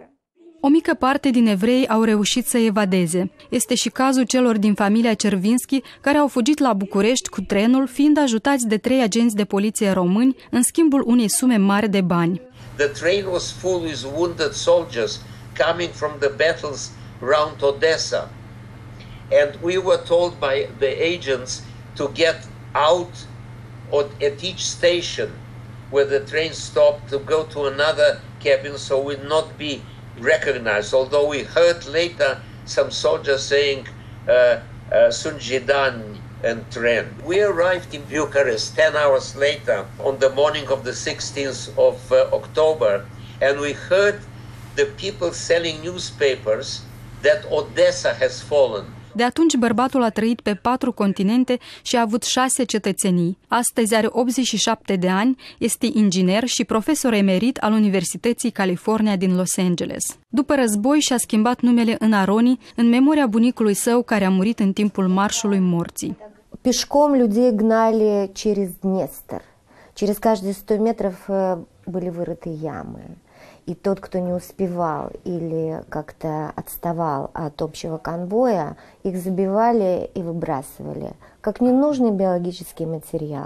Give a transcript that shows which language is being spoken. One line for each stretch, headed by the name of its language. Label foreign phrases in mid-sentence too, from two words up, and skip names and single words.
Romanian: O mică parte din evrei au reușit să evadeze. Este și cazul celor din familia Cervinski, care au fugit la București cu trenul, fiind ajutați de 3 agenți de poliție români în schimbul unei sume mari de bani.
English: The train was full with wounded soldiers coming from the battles around Odessa. And we were told by the agents to get out at each station where the train stopped to go to another cabin so we'd not be recognized. Although we heard later some soldiers saying Sunjidan and tren. We arrived in Bucharest 10 hours later on the morning of the 16th of October, and we heard the people selling newspapers that Odessa has fallen.
Romanian: De atunci bărbatul a trăit pe 4 continente și a avut 6 cetățenii. Astăzi are 87 de ani, este inginer și profesor emerit al Universității California din Los Angeles. După război și-a schimbat numele în Aroni, în memoria bunicului său care a murit în timpul Marșului Morții.
Russian: Пешком людей гнали через Днестр. Через каждые 100 метров были вырыты ямы. И тот, кто не успевал или как-то отставал от общего конвоя, их забивали и выбрасывали, как ненужный биологический материал.